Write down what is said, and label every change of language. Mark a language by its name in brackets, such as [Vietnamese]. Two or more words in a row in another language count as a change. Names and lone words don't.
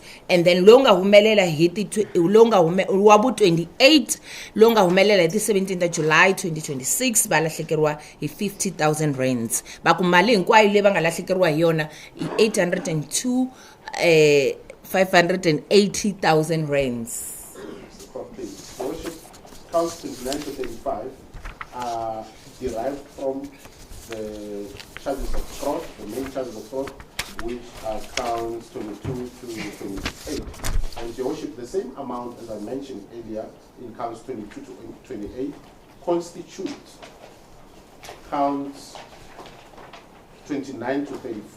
[English] And then [Tsonga] lowu nga humelela hi ti wa vu 28 lowu nga humelela hi ti 17 ta July 2026 va lahlekeriwa hi 50,000 rands. Va ku mali hinkwayo leyi va nga lahlekeriwa hi yona i 802,580,000 rands. [English] Counts 29 to 35 derived from the charges of fraud, the main charges of fraud, which are counts 22 to 28. And Your Worship, the same amount as I mentioned earlier in counts 22 to 28 constitute counts 29 to 35.